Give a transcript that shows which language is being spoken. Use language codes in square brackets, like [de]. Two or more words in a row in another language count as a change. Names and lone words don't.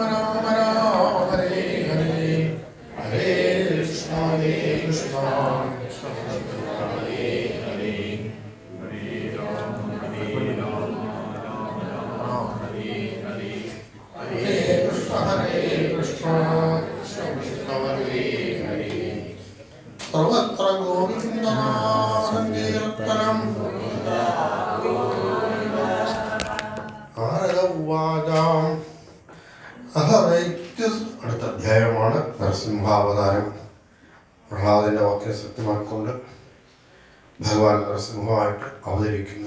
[sa] Rama Rama, Hare Hare, Hare Krishna, Hare Krishna, Hare Hare, Hare Rama, Hare Rama, Rama Hare Hare, Hare Krishna, Hare Krishna, സർവത്ര ഗോവിന്ദനാമസങ്കീർത്തനം. [ml] നാരദവാചാം അടുത്ത അധ്യായമാണ് നരസിംഹാവതാരം. പ്രഹ്ലാദന്റെ വാക്യം സത്യമാക്കൊണ്ട് ഭഗവാൻ നരസിംഹമായിട്ട് അവതരിക്കുന്നു.